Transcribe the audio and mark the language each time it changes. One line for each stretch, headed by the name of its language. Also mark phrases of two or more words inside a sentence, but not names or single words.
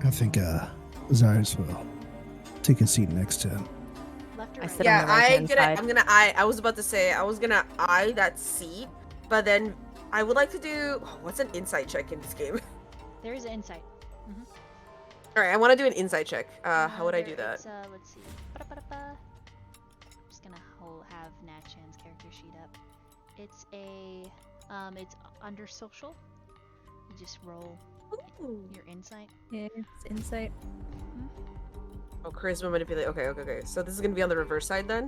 English: I think Xirus will take a seat next to him. Left or I right? sit on the right-hand side. I'm gonna eye. I was about to say I was gonna eye that seat, but then I would like to do what's an insight check in this game? There is an insight. All right, I want to do an insight check. How would I do that? It's, let's see. Ba-da-ba-da-ba. I'm just gonna have Natchan's character sheet up. It's it's under social. You just roll Ooh. your insight. Yeah, it's insight. Oh, charisma manipulate. Okay. So this is gonna be on the reverse side then.